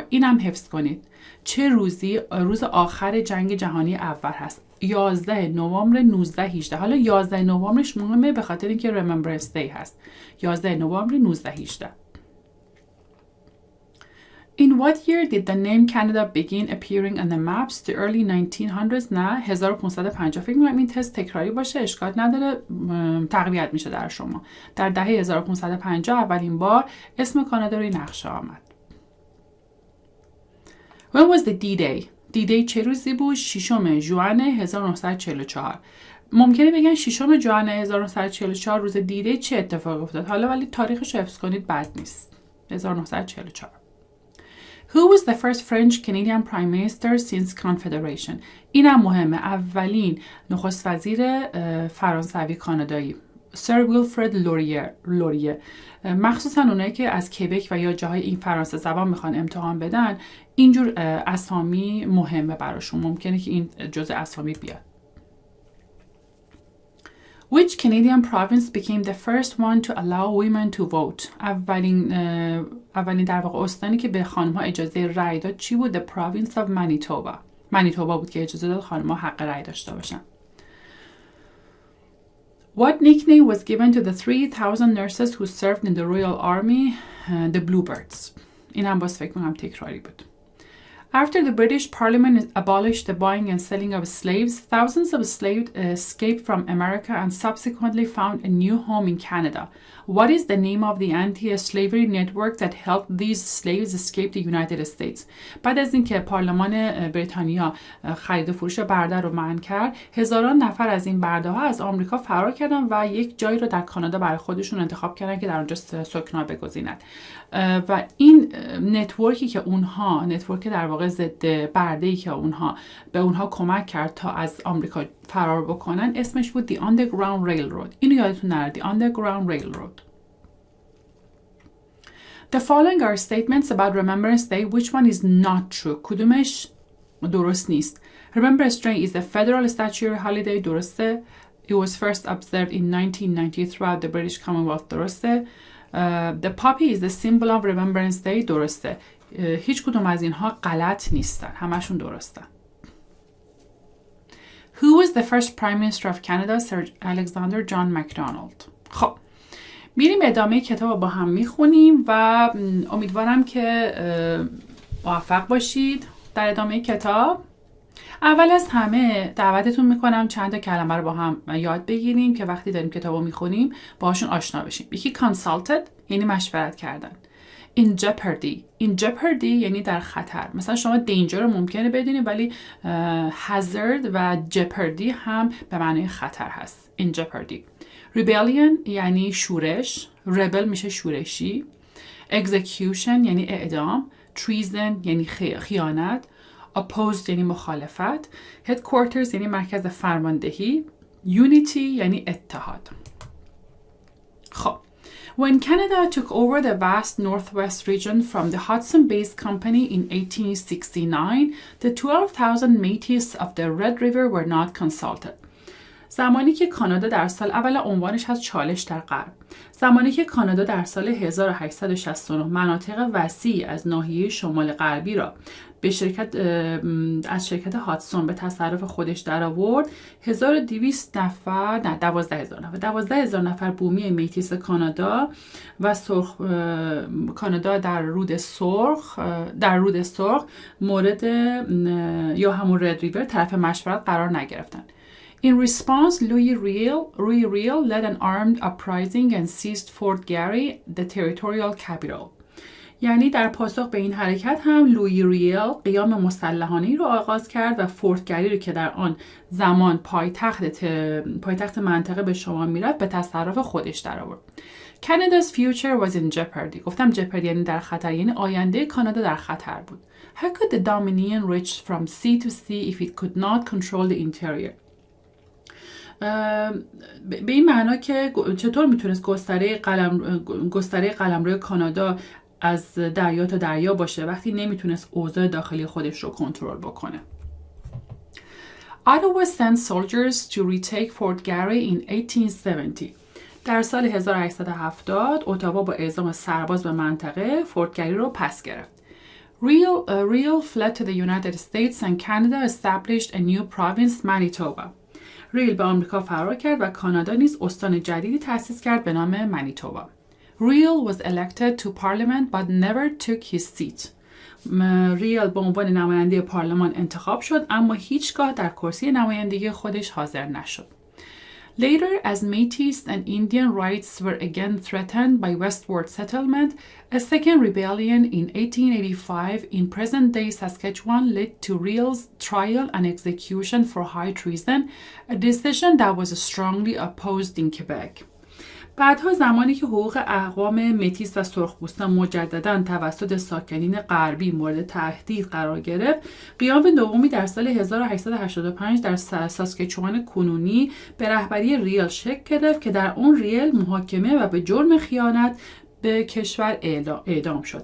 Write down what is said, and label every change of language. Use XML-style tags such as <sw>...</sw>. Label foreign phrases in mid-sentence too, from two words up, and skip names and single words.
<fa>اینم حفظ کنید. چه روزی روز آخر جنگ جهانی اول هست؟ 11 نوامبر 1918. حالا 11 نوامبرش مهمه به خاطر اینکه Remembrance Day هست. 11 نوامبر 1918.</fa> <en>In what year did the name Canada begin appearing on the maps? The early 1900s.</en> <fa>نه 1550. فکر می‌کنم این تست تکراری باشه، اشکال نداره، تقویت میشه در شما. در دهه 1550 اولین بار اسم کانادا روی نقشه آمد.</fa> <en>When was the D-Day? D-Day</en> <fa>چه روزی بود؟ 6 ژوئن 1944. ممکنه بگن 6 ژوئن 1944 روز D-Day چه اتفاقی افتاد؟ حالا ولی تاریخش رو حفظ کنید بد نیست. 1944.</fa> <en>Who was the first French Canadian Prime Minister since Confederation?</en> <fa>اینم مهمه. اولین نخست وزیر فرانسوی کانادایی سر ویلفرد لوریه. مخصوصا اونایی که از کبک و یا جاهای این فرانسه زبان میخوان امتحان بدن، اینجور اسامی مهمه براشون، ممکنه که این جزء اسامی بیاد.</fa> <en>Which Canadian province became the first one to allow women to vote?</en> <fa>اولین در واقع استانی که به خانم‌ها اجازه رأی داد چی بود؟</fa> <en>The province of Manitoba.</en> <fa>منیتوبا بود که اجازه داد خانم‌ها حق رأی داشته باشن.</fa> <en>What nickname was given to the 3,000 nurses who served in the Royal Army? The Bluebirds.</en> <fa>این هم باز فکر می‌کنم تکراری بود.</fa> <en>After the British Parliament abolished the buying and selling of slaves, thousands of slaves escaped from America and subsequently found a new home in Canada. What is the name of the anti-slavery network that helped these slaves escape the United States?</en> <fa>بعد از اینکه پارلمان بریتانیا خرید و فروش برده رو منع کرد، هزاران نفر از این برده ها از آمریکا فرار کردن و یک جایی رو در کانادا برای خودشون انتخاب کردن که در اونجا سکنا بگزینند. و این نتورکی که اونها، نتورک در واقع ضد برده‌ای که به اونها کمک کرد تا از آمریکا فرار بکنن، اسمش بود The Underground Railroad. اینو یادتون نره، The Underground Railroad.</fa> <en>The following are statements about Remembrance Day. Which one is not true?</en> <fa>کدومش درست نیست؟</fa> <en>Remembrance Day is a federal statutory holiday.</en> <fa>درسته.</fa> <en>It was first observed in 1990 throughout the British Commonwealth.</en> <fa>درسته.</fa> <en>The poppy is the symbol of Remembrance Day.</en> <fa>درسته. هیچ کدوم از اینها غلط نیستن، همشون درستن.</fa> <en>Who was the first Prime Minister of Canada? Sir Alexander John MacDonald.</en> <fa>خب میریم ادامه کتاب با هم میخونیم و امیدوارم که موفق باشید در ادامه کتاب. اول از همه دعوتتون میکنم چند تا کلمه رو با هم یاد بگیریم که وقتی داریم کتاب رو میخونیم باهاشون آشنا بشیم. یکی consulted یعنی مشورت کردن.</fa> <en>In jeopardy</en> <fa>یعنی در خطر. مثلا شما danger رو ممکنه بدونید ولی hazard و jeopardy هم به معنی خطر هست.</fa> <en>In jeopardy.</en> <fa>Rebellion یعنی شورش. Rebel میشه شورشی. Execution یعنی اعدام. Treason یعنی خیانت. Opposed یعنی مخالفت. Headquarters یعنی مرکز فرماندهی. Unity یعنی اتحاد.</fa> <en>خب When Canada took over the vast northwest region from the Hudson-based company in 1869, the 12,000 Métis of the Red River were not consulted.</en> <fa>زمانی که کانادا در سال اول عنوانش از چالش در غرب. زمانی که کانادا در سال 1869 مناطق وسیع از ناحیه شمال غربی را به از شرکت هاتسون به تصرف خودش در آورد، 12,000 نفر بومی میتیس کانادا و کانادا در رود سرخ مورد یا همون رد ریور طرف مشورت قرار نگرفتند.</fa> <en>In response, Louis Riel led an armed uprising and seized Fort Garry, the territorial capital.</en> <fa>یعنی در پاسخ به این حرکت هم لویی ریل قیام مسلحانه‌ای رو آغاز کرد و فورت گری رو که در آن زمان پایتخت منطقه به شما میرفت به تصرف خودش در آورد.</fa> <en>Canada's future was in jeopardy.</en> <fa>گفتم jeopardy یعنی در خطر، یعنی آینده کانادا در خطر بود.</fa> <en>How could the Dominion reach from sea to sea if it could not control the interior?</en> <fa>به این معنا که چطور میتونست گستره قلمرو کانادا از دریا تا دریا باشه وقتی نمیتونست اوضاع داخلی خودش رو کنترل بکنه.</fa> <en>Ottawa sent soldiers to retake Fort Garry in 1870.</en> <fa>در سال 1870 اتاوا با اعزام سرباز به منطقه فورت گری رو پس گرفت.</fa> <en>Riel fled to the United States and Canada established a new province, Manitoba.</en> <fa>ریل به آمریکا فرار کرد و کانادا نیز استان جدیدی تأسیس کرد به نام منیتوبا.</fa> <en>Riel was elected to parliament but never took his seat.</en> <fa>ریل به عنوان نماینده پارلمان انتخاب شد اما هیچگاه در کرسی نمایندگی خودش حاضر نشد.</fa> <en>Later, as Métis and Indian rights were again threatened by westward settlement, a second rebellion in 1885 in present-day Saskatchewan led to Riel's trial and execution for high treason, a decision that was strongly opposed in Quebec.</en> <fa>بعدها زمانی که حقوق اقوام متیس و سرخپوستان مجدداً توسط ساکنین غربی مورد تهدید قرار گرفت، قیام دومی در سال 1885 در ساسکچوان کنونی به رهبری ریل شکل گرفت که در اون ریل محاکمه و به جرم خیانت به کشور اعدام شد.</fa>